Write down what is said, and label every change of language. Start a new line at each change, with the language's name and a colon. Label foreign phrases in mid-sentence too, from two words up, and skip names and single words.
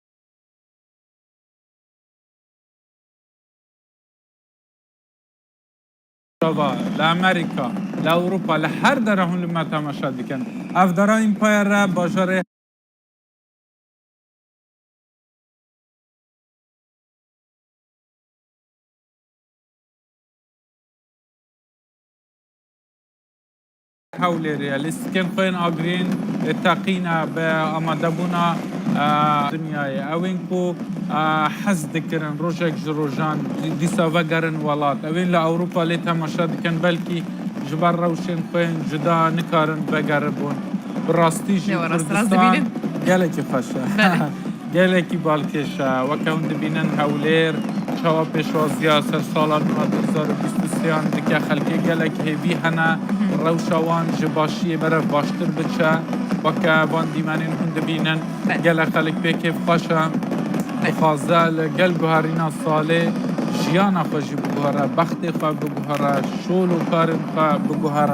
Kurdish: لە ئەمریکا لە ئەوروپا لە هەر دەرە هون لەمە تەماشا دیکەن ئەف دەرا ئیمپایرە باژارێ هەولێرەیە لیستکەن خۆیان ئاگرین تەقینە بە ئامادەبوونا دنیایە ئەوین کو حەز دەکردن ڕۆژێک ji ڕۆژان دیسا vەگەرن وڵات ئەوین لە ئەوروپا لێ تەماشا دکەن بەلکی ji ber rewşên xۆیان cuda nikarin vegere bûn bi rastî jî Kurdistan gelekî xweş e gelekî balkêş e weke hûn dibînin Hewlêr çawa pêşwaziya ser sala 2023 dike xelkê gelek hêvî hene rewşa wan ji başiyê berev baştir biçe weke van dîmenên hûn dibînin gelek xelek pê kêfxweş e dixwaze li gel guherîna salê jiyana xwe jî biguhere bextê xwe biguhere şol û karên xwe biguhere